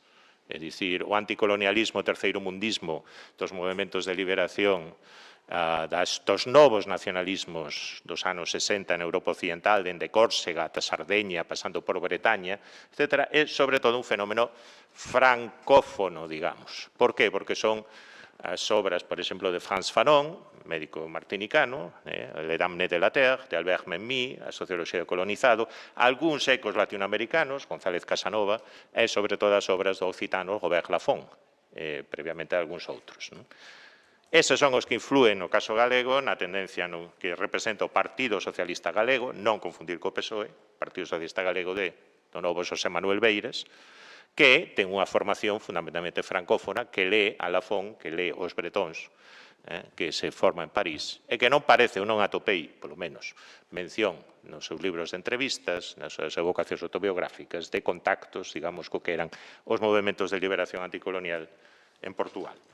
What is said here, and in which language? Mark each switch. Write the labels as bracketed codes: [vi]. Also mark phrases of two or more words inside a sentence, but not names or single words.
[gl] É dicir, o anticolonialismo, o terceiro mundismo dos movementos de liberación dos novos nacionalismos dos anos 60 na Europa Occidental, dende Córsega ata Sardeña, pasando por Bretaña, etc., é sobre todo un fenómeno francófono, digamos. Por qué? Porque son as obras, por exemplo, de Frantz Fanon, médico martinicano, Le Damné de la Terre, de Albert Memmi, a Socioloxía do Colonizado, algúns ecos latinoamericanos, González Casanova, e sobre todo as obras do occitano Robert Laffont, previamente algúns outros. Eses son os que influen, no caso galego, na tendencia no que representa o Partido Socialista Galego, non confundir co PSOE, Partido Socialista Galego do novo Xosé Manuel Beiras, que ten unha formación fundamentalmente francófona, que lee a Lafon, que lee os bretóns, que se forma en París, e que non parece, ou non atopei, polo menos, mención nos seus libros de entrevistas, nas súas evocacións autobiográficas, de contactos, digamos, co que eran os movementos de liberación anticolonial en Portugal.